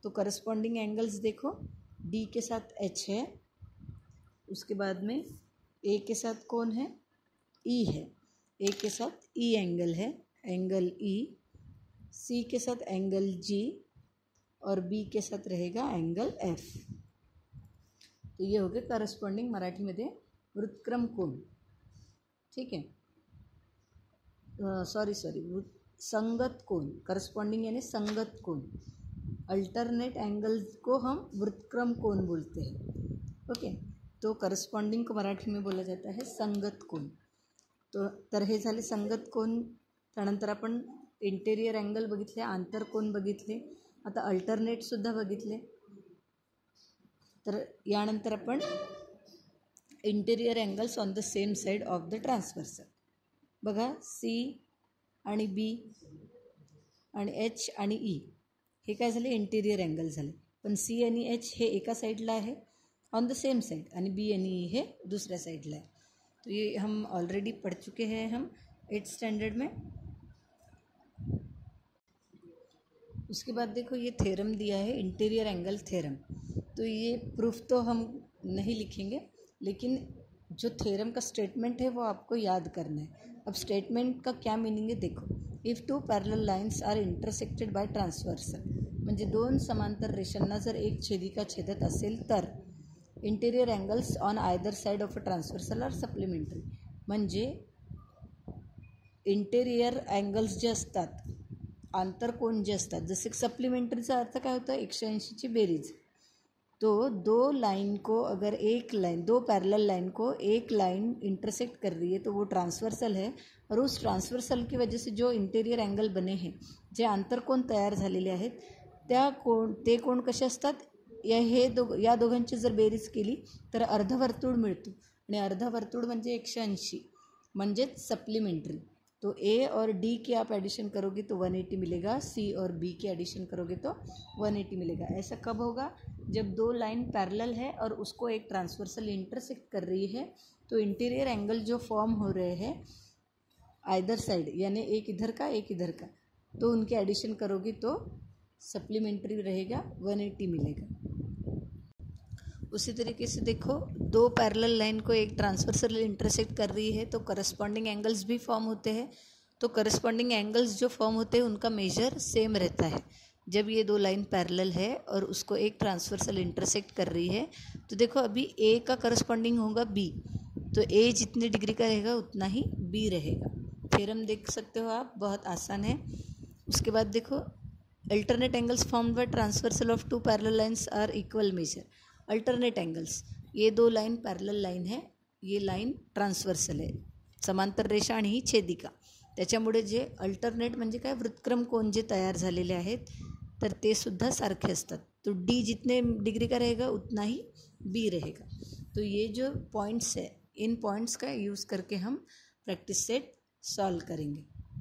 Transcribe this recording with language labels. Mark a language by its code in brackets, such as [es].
[hi] तो corresponding angles देखो, D के साथ एच है, उसके बाद में ए के साथ कौन है, ई है, ए के साथ ई एंगल है, एंगल ई, सी के साथ एंगल जी और बी के साथ रहेगा एंगल एफ। तो ये हो गए करस्पॉन्डिंग मराठीमध्ये वृत्तक्रम कोन। ठीक है, सॉरी संगत कोन, करस्पॉन्डिंग यानी संगत कोन, अल्टरनेट एंगल्स को हम वृत्तक्रम कोन बोलते हैं। ओके, तो करस्पॉन्डिंग को मराठी में बोला जाता है संगत कोन। [mr] तो तर हे झाले संगत कोन, त्यानंतर आपण इंटेरियर एंगल बघितले, आंतरकोन बघितले, आता अल्टरनेटसुद्धा बघितले. तर यानंतर आपण [en] Interior angles on the same side of the transversal. [mr] बघा सी आणि बी आणि एच आणि ई हे काय झाले, इंटेरियर अँगल झाले. पण सी आणि एच हे एका साइडला आहे [en] on the same side, [mr] आणि बी आणि ई हे दूसऱ्या साइडला है. [hi] तो ये हम ऑलरेडी पढ़ चुके हैं हम 8th स्टैंडर्ड में. उसके बाद देखो ये थ्योरम दिया है, इंटीरियर एंगल थ्योरम. तो ये प्रूफ तो हम नहीं लिखेंगे, लेकिन जो थ्योरम का स्टेटमेंट है वो आपको याद करना है. अब स्टेटमेंट का क्या मीनिंग है देखो. [en] if two parallel lines are intersected by transversal, [mr] म्हणजे दोन समांतर रेषांना जर एक छेदिका छेदत असेल तर [en] Interior angles on either side of a transversal are supplementary. [mr] म्हणजे इंटेरियर अँगल्स जे असतात, आंतरकोन जे असतात, जसे सप्लिमेंटरीचा अर्थ काय होतं, 180ची बेरीज. [hi] तो दो लाइन को अगर एक लाइन, दो पैरेलल लाइन को एक लाइन इंटरसेक्ट कर रही है तो वो ट्रांसवर्सल है. और उस ट्रांसवर्सल की वजह से जो इंटेरियर अँगल बने हैं, [mr] जे आंतरकोन तयार झालेले आहेत, ते कोण कसे असतात, या दोघांची जर बेरीज केली तर अर्धवर्तुळ मिळतो. आणि अर्धवर्तुळ म्हणजे 180, म्हणजेच सप्लीमेंट्री. [hi] तो ए और डी की आप एडिशन करोगे तो 180 मिलेगा, सी और बी की एडिशन करोगे तो 180 मिलेगा. ऐसा कब होगा, जब दो लाइन पैरेलल है और उसको एक ट्रांसवर्सल इंटरसेक्ट कर रही है. तो इंटीरियर एंगल जो फॉर्म हो रहे हैं आइदर साइड, यानी एक इधर का एक इधर का, तो उनके एडिशन करोगे तो सप्लीमेंट्री रहेगा, 180 मिलेगा. उसी तरीके से देखो, दो पैरेलल लाइन को एक ट्रांसवर्सल इंटरसेक्ट कर रही है तो करस्पॉन्डिंग एंगल्स भी फॉर्म होते हैं. तो करस्पॉन्डिंग एंगल्स जो फॉर्म होते हैं उनका मेजर सेम रहता है. जब ये दो लाइन पैरेलल है और उसको एक ट्रांसवर्सल इंटरसेक्ट कर रही है, तो देखो अभी ए का करस्पॉन्डिंग होगा बी, तो ए जितने डिग्री का रहेगा उतना ही बी रहेगा. थ्योरम देख सकते हो आप, बहुत आसान है. उसके बाद देखो, [en] Alternate angles formed by transversal of two parallel lines are equal measure. [hi] Alternate angles, ये दो लाइन पैरेलल लाइन है, [mr] ये लाइन ट्रान्सवर्सल आहे, समांतर रेषा आणि ही छेदिका. त्याच्यामुळे जे अल्टरनेट म्हणजे काय, वृत्तक्रम कोण जे तयार झालेले आहेत तर ते सुद्धा सारखे असतात. [hi] तो डी जितने डिग्री का रहेगा उतना ही बी रहेगा. तो ये जो पॉइंट्स है, इन पॉइंट्स का यूज़ करके हम प्रैक्टिस सेट सॉल्व करेंगे.